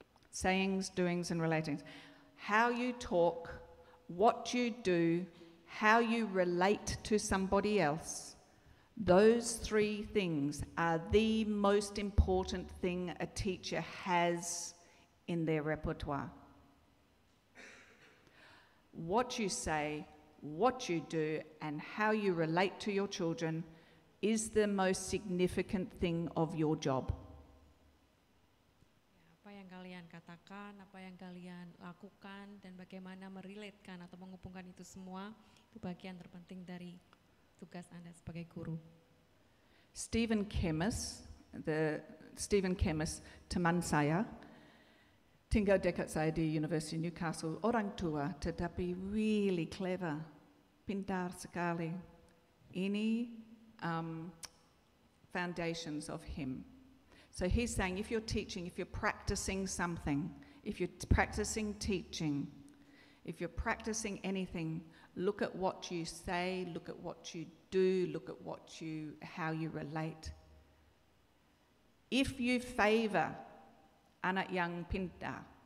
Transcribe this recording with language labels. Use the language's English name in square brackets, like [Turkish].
[English] Sayings, doings, and relatings. How you talk, what you do, how you relate to somebody else, those 3 things are the most important thing a teacher has in their repertoire. What you say, what you do, and how you relate to your children is the most significant thing of your job. [Indonesian] Apa yang kalian katakan, apa yang kalian lakukan, dan bagaimana merelatekan atau menghubungkan itu semua, itu bagian terpenting dari tugas Anda sebagai guru. Stephen Kemmis, teman saya, tinggal dekat saya di University Newcastle, orang tua tetapi [English] really clever, [Indonesian] pintar sekali. Ini [English] foundations of him. So he's saying if you're teaching, if you're practicing something, if you're practicing teaching, if you're practicing anything, look at what you say, look at what you do, look at how you relate. If you favor [Indonesian] anak yang pintar,